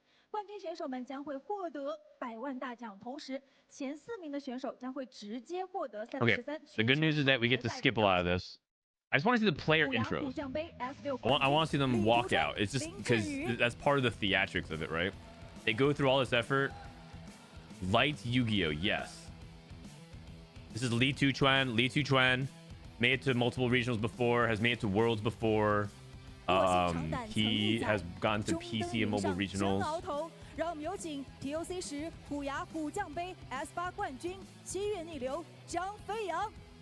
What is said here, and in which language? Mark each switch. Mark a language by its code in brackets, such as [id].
[zh] 冠军选手们将会获得100万大奖，同时前4名的选手将会直接获得 [en] Okay, the good news is that we get to skip a lot of this. I just want to see the player intros. I want to see them walk out. It's just because that's part of the theatrics of it, right? They go through all this effort. LightYgo, yes. This is LiTuChuan. LiTuChuan made it to multiple regionals before, has made it to worlds before. He has gone to PC and mobile regionals. [zh] 让我们有请 TOC10 虎牙虎将杯 S8 冠军7月逆流张飞扬。